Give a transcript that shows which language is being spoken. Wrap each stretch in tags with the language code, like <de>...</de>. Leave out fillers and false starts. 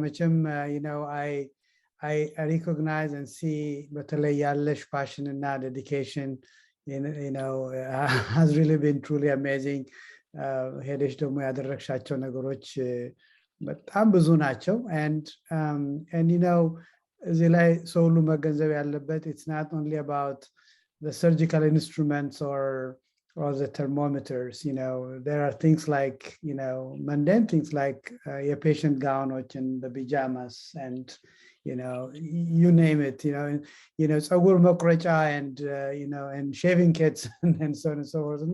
<en>መቼም you know, I recognize and see</en> <am>በተለይ ያለሽ</am> <en>passion እና dedication, you know, has really been truly amazing.</en> <am>ሄደሽ ደግሞ ያደረግሻቸው ነገሮች በጣም ብዙ ናቸው። and you know, እዚህ ላይ ሰው ሁሉ መገንዘብ ያለበት</am> <en>it's not only about the surgical instruments or the thermometers. You know, there are things like, you know, mundane things like your patient gowns and the pajamas and, you know, you name it, you know,</en> <am>ጸጉር መቁረጫ</am> <en>and, you know, and shaving kits and so on and so forth.</en>